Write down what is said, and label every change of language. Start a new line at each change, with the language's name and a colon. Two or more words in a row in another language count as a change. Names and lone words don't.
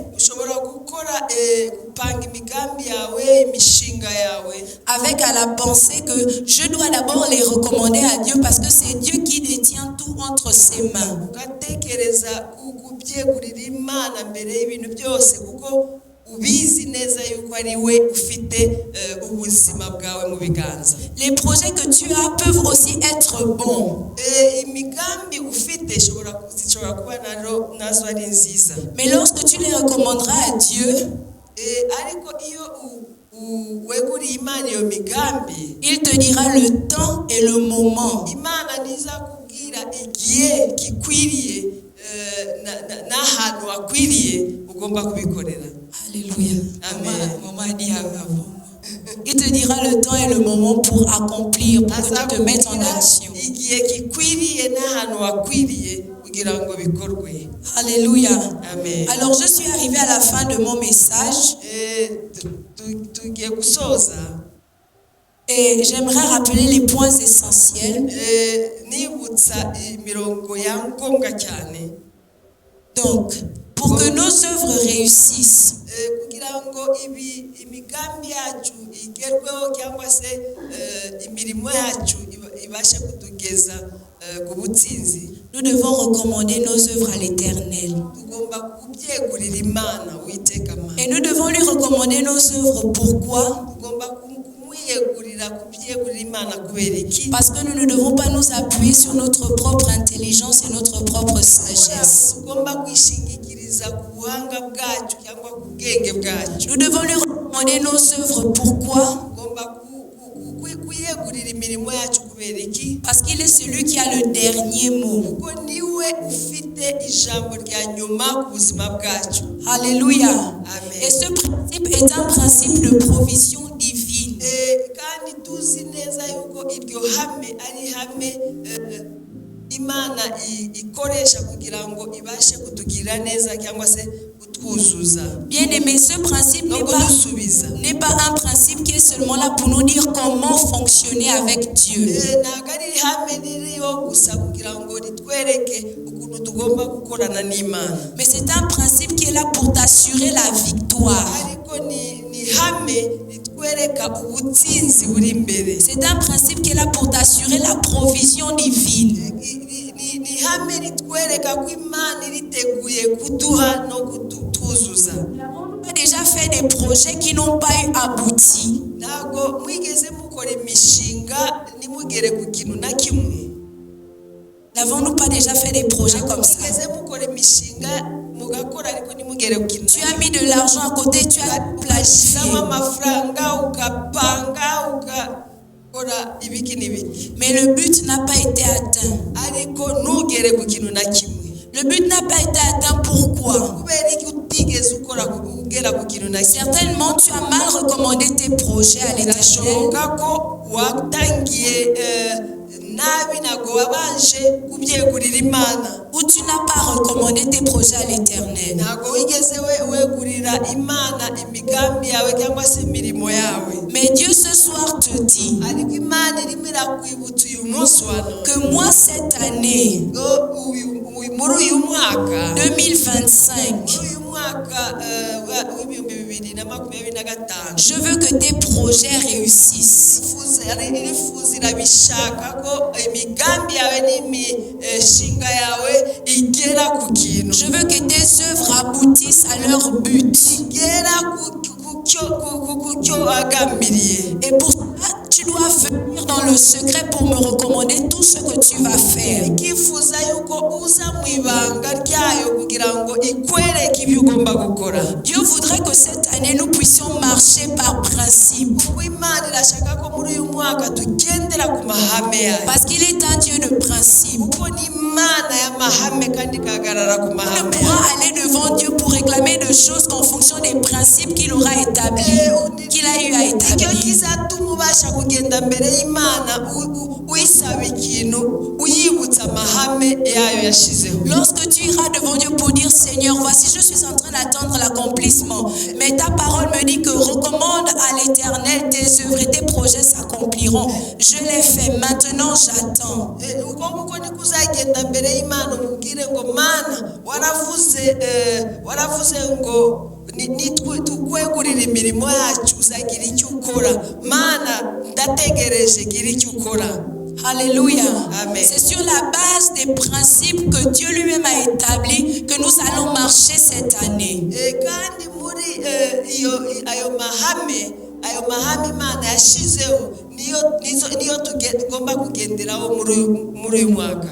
Kinyarwanda: ushobora gukora gupanga imigambi yawe, imishinga yawe,
French: avec à la pensée que je dois d'abord les recommander à Dieu parce que c'est Dieu qui détient tout entre ses mains.
Kinyarwanda: ugatekereza kubyegurira Imana mbere y'ibintu byose kuko ubizi neza yuko ari we ufite ubuzima bwawe mu biganza.
French: Les projets que tu as peuvent aussi être bons.
Kinyarwanda: imigambi ufite zishobora kuba nazo ari nziza,
French: Mais lorsque tu les recommanderas à Dieu,
Kinyarwanda: ariko iyo weguriye imana iyo migambi,
French: il te dira le temps et le moment.
Kinyarwanda: imana nizakubwira igihe gikwiriye n'ahantu hakwiriye ugomba kubikorera.
French: Alléluia. Amen. Maman a dit avant. Il te dira le temps et le moment pour accomplir, pour que tu te mettes en action.
Kinyarwanda: igihe gikwiriye n'ahantu hakwiriye kugira ngo bikorwe.
French: Alléluia. Amen. Alors je suis arrivée à la fin de mon message
Kinyarwanda: tugiye gusoza,
French: et j'aimerais rappeler les points essentiels.
Kinyarwanda: nibutsa imirongo ya ngombwa cyane.
French: Donc, pour que nos œuvres réussissent,
Kinyarwanda: kugira ngo imigambi yacu igerweho cyangwa se imirimo yacu ibashe kutugeza ku butsinzi,
French: nous devons recommander nos œuvres à l'Éternel.
Kinyarwanda: tugomba kubyegurira imana Uwiteka Mana.
French: Et nous devons lui recommander nos œuvres. Pourquoi?
Kinyarwanda: tugomba kumwiyegurira kubyegurira imana kubera iki?
French: Parce que nous ne devons pas nous appuyer sur notre propre intelligence et notre propre sagesse.
Kinyarwanda: tugomba kwishingikiriza ku buhanga bwacu cyangwa ku bwenge bwacu.
French: Nous devons lui recommander nos œuvres. Pourquoi?
Kinyarwanda: tugomba kuyegurira imirimo yacu kubera iki?
French: Parce qu'il est celui qui a le dernier mot.
Kinyarwanda: kuko niwe ufite ijambo rya nyuma ku buzima bwacu.
French: Alléluia. Amen. Et ce principe est un principe de provision divine.
Kinyarwanda: kandi tuzi neza yuko iryo hame ari hame imana ikoresha kugira ngo ibashe kutugirira neza cyangwa se kutwuzuza.
French: Bien aimé, ce principe no n'est pas un principe qui est seulement là pour nous dire comment fonctionner avec Dieu.
Kinyarwanda: ntabwo ari hame ririho gusa kugira ngo ritwereke ukuntu tugomba gukorana n'Imana.
French: Mais c'est un principe qui est là pour t'assurer la victoire.
Kinyarwanda: ariko ni hame ritwereka ubutsinzi buri imbere.
French: C'est un principe qui est là pour t'assurer la provision divine.
Kinyarwanda: ni hame ritwereka ko Imana iriteguye kuduha no kutuzuza.
French: On a déjà fait des projets qui n'ont pas abouti.
Kinyarwanda: ntabwo mwigeze mukora imishinga nimugere ku kintu na kimwe.
French: N'avons-nous pas déjà fait des projets comme ça?
Kinyarwanda: mwigeze mukora imishinga mugakora ariko nimugere ku kintu.
French: Tu as mis de l'argent à côté, tu as planifié.
Kinyarwanda: amafaranga ukapanga ukakora ibiki n'ibiki,
French: Mais le but n'a pas été atteint.
Kinyarwanda: ariko ntugere ku kintu na kimwe.
French: Le but n'a pas été atteint. Pourquoi?
Kinyarwanda: kubera iki utigeze ugera ku kintu na kimwe?
French: Certainement, tu as mal recommandé tes projets à l'Éternel.
Kinyarwanda: birashoboka ko watangiye nabi, ntabwo wabanje kubyegurira Imana.
French: Ou tu n'as pas recommandé tes projets à l'Éternel.
Kinyarwanda: ntabwo wigeze wegurira Imana imigambi yawe cyangwa se imirimo yawe.
French: Mais Dieu ce soir te dit
Kinyarwanda: ariko Imana irimo irakwibutsa uyu munsi wa none
French: que moi cette année
Kinyarwanda: muri uyu mwaka 2025, muri uyu mwaka w'ibihumbi 2025,
French: je veux que tes projets réussissent.
Kinyarwanda: irifuza irabishaka ko imigambi yawe n'imishinga yawe igera ku kintu.
French: Je veux que tes œuvres aboutissent à leur but.
Kinyarwanda: igera ku cyo wagambiriye.
French: Et pour cela, tu dois venir dans le secret pour me recommander tout ce que tu vas faire.
Kinyarwanda: ikifuza yuko uza mu ibanga ryayo kugira ngo ikwereke ibyo ugomba gukora.
French: Dieu voudrait que cette année nous puissions marcher par principe.
Kinyarwanda: kuko Imana irashaka ko muri uyu mwaka tugendera ku mahame yayo.
French: Parce qu'il est un Dieu de principe.
Kinyarwanda: kuko ni Imana y'amahame kandi ikahagarara ku
French: On ne
Kinyarwanda: mahame
French: pourra
Kinyarwanda: yayo.
French: aller devant Dieu pour réclamer des choses qu'en fonction des principes qu'il aura établis, qu'il a eu à
Kinyarwanda: icyo
French: établir.
Kinyarwanda: kizatuma ubasha kugenda mbere y'Imana uyisaba ikintu uyibutsa amahame yayo yashizeho.
French: Lorsque tu iras devant Dieu pour dire Seigneur, voici je suis en train d'attendre l'accomplissement, mais ta parole me dit que recommande à l'Éternel tes œuvres et tes projets s'accompliront. Je l'ai fait, maintenant j'attends.
Kinyarwanda: uko nguko niko uzagenda mbere y'Imana umubwire ngo Mana waravuze ngo tukwegurira imirimo yacu, uzagira icyo ukora. Mana ndategereje, gira icyo ukora.
French: Alléluia. Amen. C'est sur la base des principes que Dieu lui-même a établis que nous allons marcher cette année.
Kinyarwanda: kandi muri ayo mahame Imana yashizeho niyo tugomba kugenderaho muri uyu mwaka.